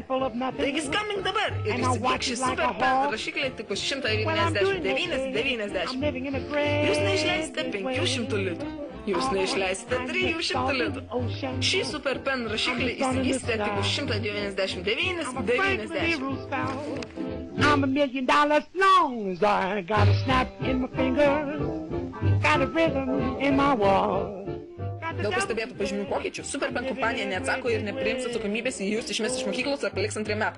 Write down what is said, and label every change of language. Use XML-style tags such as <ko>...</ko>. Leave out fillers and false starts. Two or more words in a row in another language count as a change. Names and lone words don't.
<lt>Taigi skambink dabar ir įsigyk šį Super Pen rašiklį tik už 199,90. Jūs neišleisite 500 litų. Jūs neišleisite 300 litų. Šį Super Pen rašiklį įsigysite tik už 199,90.</lt> <en>I'm $1 million long, I got a snap in my fingers, got a rhythm in my walk.</en> <lt>Dėl pastebėtų pažymių pokyčių, Super Pen kompanija neatsako ir nepriims atsakomybės į jūs išmes iš mokyklos ar paliks 2 metų.</lt>